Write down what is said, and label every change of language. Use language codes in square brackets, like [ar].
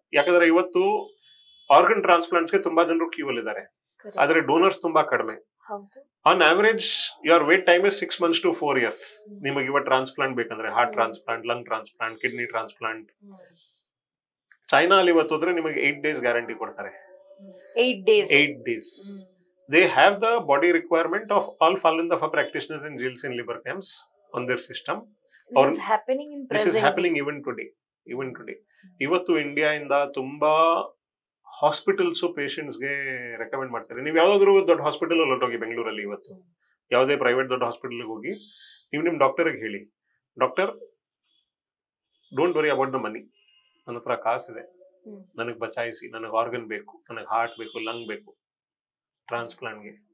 [kn] ಯಾಕಂದ್ರೆ ಇವತ್ತು ಆರ್ಗನ್ ಟ್ರಾನ್ಸ್ಪ್ಲಾಂಟ್ಸ್ಗೆ ತುಂಬಾ ಜನರು ಕ್ಯೂ ಅಲ್ಲಿ ಇದ್ದಾರೆ, ಆದ್ರೆ ಡೋನರ್ಸ್ ತುಂಬಾ ಕಡಿಮೆ. [en] On average your wait time is 6 months to 4 years. [kn] ನಿಮಗೆ ಇವತ್ತು ಟ್ರಾನ್ಸ್ಪ್ಲಾಂಟ್ ಬೇಕಂದ್ರೆ heart transplant, lung transplant, kidney transplant, China ಅಲ್ಲಿ ಇವತ್ತು ಹೋದ್ರೆ ನಿಮಗೆ 8 days ಗ್ಯಾರಂಟಿ ಕೊಡ್ತಾರೆ. [en] 8 days. They have the body requirement of all Falun Dafa practitioners in jails and labor camps on their system. This is happening in present. This is happening even today. [kn] ಇವತ್ತು India ಇಂದ ತುಂಬಾ hospitals patients ಗೆ recommend ಮಾಡ್ತಾರೆ. ನೀವು ಯಾವ್ದಾದ್ರು ದೊಡ್ಡ hospital ಹೊರಟೋಗಿ ಬೆಂಗಳೂರಲ್ಲಿ, ಇವತ್ತು ಯಾವುದೇ ಪ್ರೈವೇಟ್ ದೊಡ್ಡ ಹಾಸ್ಪಿಟಲ್ ಹೋಗಿ ನೀವು ನಿಮ್ ಡಾಕ್ಟರ್ಗೆ ಹೇಳಿ, [en] doctor don't worry about the money, [kn] ನನ್ನ ಹತ್ರ ಕಾಸಿದೆ, ನನಗೆ ಬಚಾಯಿಸಿ, ನನಗೆ ಆರ್ಗನ್ ಬೇಕು, ನನಗೆ ಹಾರ್ಟ್ ಬೇಕು, ಲಂಗ್ ಬೇಕು ಟ್ರಾನ್ಸ್ಪ್ಲಾಂಟ್ಗೆ.